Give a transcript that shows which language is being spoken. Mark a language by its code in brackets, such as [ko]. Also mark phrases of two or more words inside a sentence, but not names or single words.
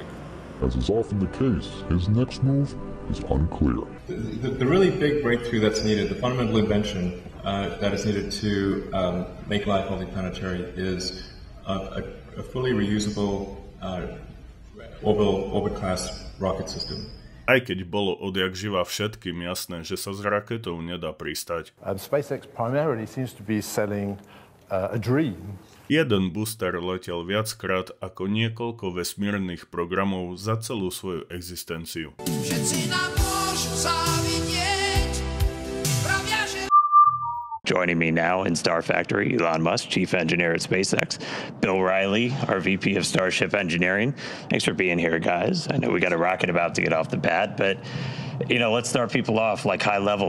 [en] As is often the case, his next move is unclear. The really big breakthrough that's needed, the fundamental invention that is needed to make life multiplanetary is a fully reusable orbit-class rocket system. [sk] Aj keď bolo odjak živa všetkým jasné, že sa s raketou nedá pristať. [en] SpaceX primarily seems to be selling a dream. [sk] Jeden booster letel viackrát ako niekoľko vesmírnych programov za celú svoju existenciu. [en] Joining me now in Star Factory, Elon Musk, Chief Engineer at SpaceX, Bill Riley, our VP of Starship Engineering. Thanks for being here, guys. I know we got a rocket about to get off the bat, but, let's start people off like high level.